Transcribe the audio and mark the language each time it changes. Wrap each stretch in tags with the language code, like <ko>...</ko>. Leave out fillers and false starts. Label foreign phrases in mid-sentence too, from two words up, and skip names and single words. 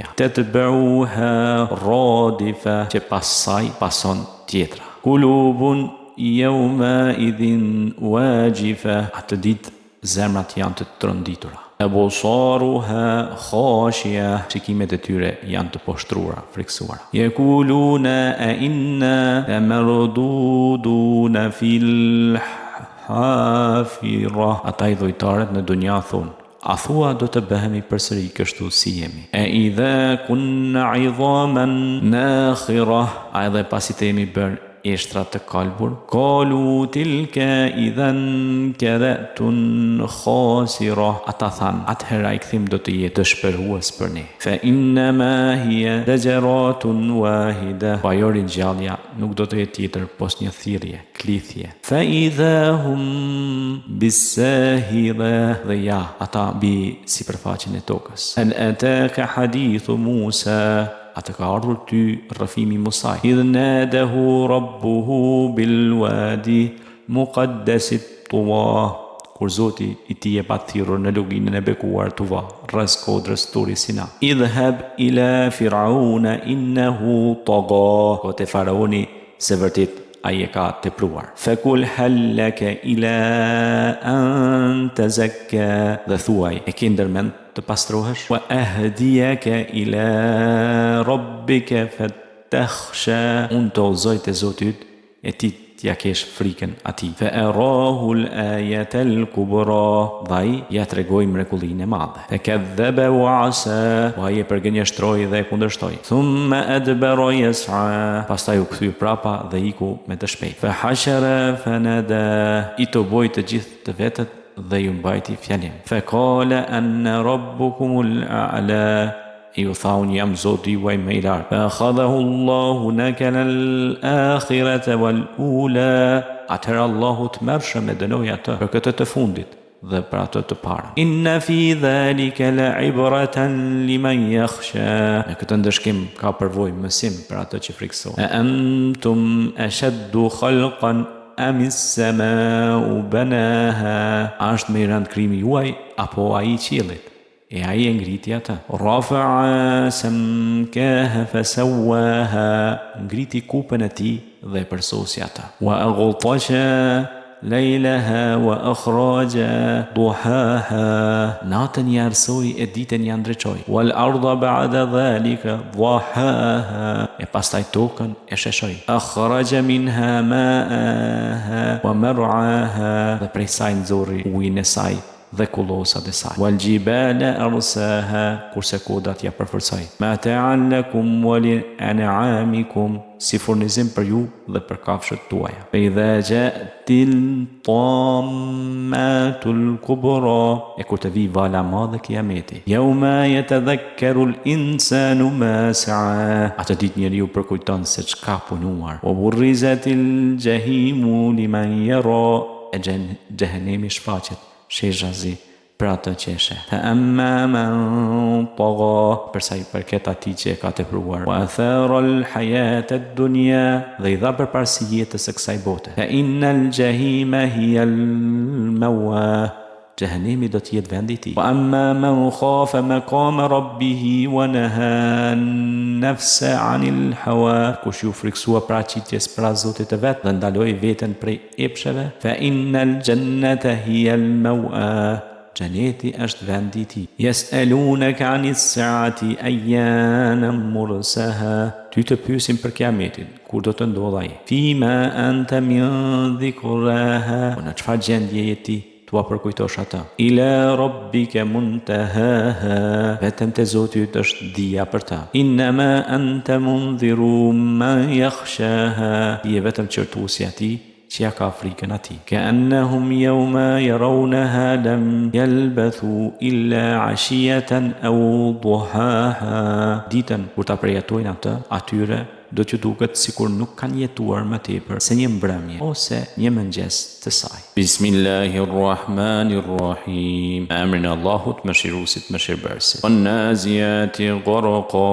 <ar>تتبعها الرادفة,</ar> <sq>që pas saj pason tjetra.</sq> <ar>قلوب يومئذ واجفة,</ar> <sq>atë ditë zemrat janë të tronditura.</sq> <ar>أبصارها خاشعة,</ar> <sq>shikimet e tyre janë të poshtruara, friksuara.</sq> <ar>يقولون أإنا لمردودون في الحافرة,</ar> <sq>ata i dhujtarët në dunja thonë, a thua do të bëhemi përsëri kështu si jemi. E</sq> <ar>أإذا كنا عظاما نخرة,</ar> <sq>a edhe pasi të jemi bërë eshtra të kalbur.</sq> <ar>قالوا تلك إذا كرة خاسرة,</ar> <sq>ata than, atëherë ai kthim do të jetë dëshpërues për ne.</sq> <ar>فإنما هي زجرة واحدة,</ar> <sq>pa jo ringjallja nuk do të jetë tjetër pos një thirrje, klithje.</sq> <ar>فإذا هم بالساهرة,</ar> <sq>dhe ja, ata mbi sipërfaqen e tokës.</sq> <ar>هل أتاك حديث موسى,</ar> <sq>atë ka ardhur ty rrëfimi Musaj.</sq> <ar>إذ ناداه ربه بالواد المقدس طوى,</ar> <sq>kur Zoti i tij e pa thirrur në luginën e bekuar Tuva, rreth kodrës Turi Sina.</sq> <ar>اذهب إلى فرعون إنه طغى.</ar> <sq>Ko te faraoni se vërtet ai e ka tepruar.</sq> <ar>فقل هل لك إلى أن تزكى.</ar> <sq>Dhe thuaj, e ke ndërmend të pastrohesh?</sq> <ar>وأهديك إلى ربك فتخشى.</ar> <sq>Unë të udhëzoj te Zoti yt e ti t'ja kesh frikën atij.</sq> <ar>فأراه الآية الكبرى.</ar> <sq>Ai ja tregoi mrekullinë e madhe.</sq> <ar>فكذب وعصى.</ar> <sq>Ai e përgënjeshtroi dhe e kundërshtoi.</sq> <ar>ثم أدبر يسعى.</ar> <sq>Pastaj u kthye prapa dhe iku me të shpejtë.</sq> <ar>فحشر فنادى.</ar> <sq>I të boi të gjithë të vetët dhe ju mbajti fjalim.</sq> <ar>فقال أنا ربكم الأعلى.</ar> <sq>Ju thaun jam Zoti juaj më i lartë.</sq> <ar>فأخذه الله نكال الآخرة والأولى.</ar> <sq>Atëherë Allahu të mërshëm e dënoi atë për këtë të fundit dhe për atë të parën.</sq> <ar>إن في ذلك لعبرة لمن يخشى.</ar> <sq>Në këtë ndëshkim ka përvojë mësim për atë që frikësohet.</sq> <ar>أأنتم أشد خلقا أم السماء بناها.</ar> <sq>Është më i rëndë krimi juaj apo ai i qiellit? E ai e ngriti atë.</sq> <ar>رفع سمكها فسواها.</ar> <sq>Ngriti kupën e tij dhe e përsosi atë.</sq> <ar>وأغطش ليلها وأخرج ضحاها.</ar> <sq>Natën i arsoi e ditën i ndriçoi.</sq> <ar>والأرض بعد ذلك دحاها.</ar> <sq>E pastaj tokën e sheshoi.</sq> <ar>أخرج منها ماءها ومرعاها.</ar> <sq>Dhe prej saj nxorri ujin e saj dhe kullosat e saj.</sq> <ar>والجبال أرساها.</ar> <sq>Kurse kodat ja përforcoi.</sq> <ar>متاعا لكم ولأنعامكم.</ar> <sq>Si furnizim për ju dhe për kafshët tuaja.</sq> <ar>فإذا جاءت الطامة الكبرى.</ar> <sq>E kur të vi vala madhe kıyameti.</sq> <ar>يوم يتذكر الإنسان ما سعى.</ar> <sq>Atë ditë njeriu përkujton se çka punuar.</sq> <ar>وبرزت الجحيم لمن يرى.</ar> <sq>E xhenemi shfaqet shezhazi për atë që e sheh.</sq> <ar>فأما من طغى.</ar> <sq>Përsa i përket atij që e ka tepruar.</sq> <ar>وآثر الحياة الدنيا.</ar> <sq>Dhe i dha përparësi jetës së kësaj bote.</sq> <ar>فإن الجحيم هي المأوى.</ar> <sq>Jahannemi do të jetë vendi i tij.</sq> <ar>وأما من خاف مقام ربه ونهى النفس عن الهوى.</ar> <sq>Kush ju friksua paraqitjes para Zotit të vet dhe ndaloi veten prej epsheve.</sq> <ar>فإن الجنة هي المأوى.</ar> <sq>Xheneti është vendi i tij.</sq> <ar>يسألونك عن الساعة أيان مرساها.</ar> <sq>Ty të pyesin për kiametin, kur do të ndodhë ai.</sq> <ar>فيم أنت من ذكراها.</ar> <sq>Në çfarë gjendje je ti? Tua përkujtosh ata.</sq> <ar>إلى ربك منتهاها.</ar> <sq>Vetëm te Zoti yt është dia për ta.</sq> <ar>إنما أنت منذر من يخشاها.</ar> <sq>Je vetëm qërtuesi atij që ja ka frikën atij.</sq> <ar>كأنهم يوم يرونها لم يلبثوا إلا عشية أو ضحاها.</ar> <sq>Ditën kur ta përjetojnë atë, atyre do t'ju duket sikur nuk kanë jetuar më tepër se një mbrëmje ose një mëngjes të saj. Bismillahirrahmanirrahim. Emrin e Allahut mëshiruesit mëshirbërësit.</sq> <ar>والنازعات غرقا.</ar>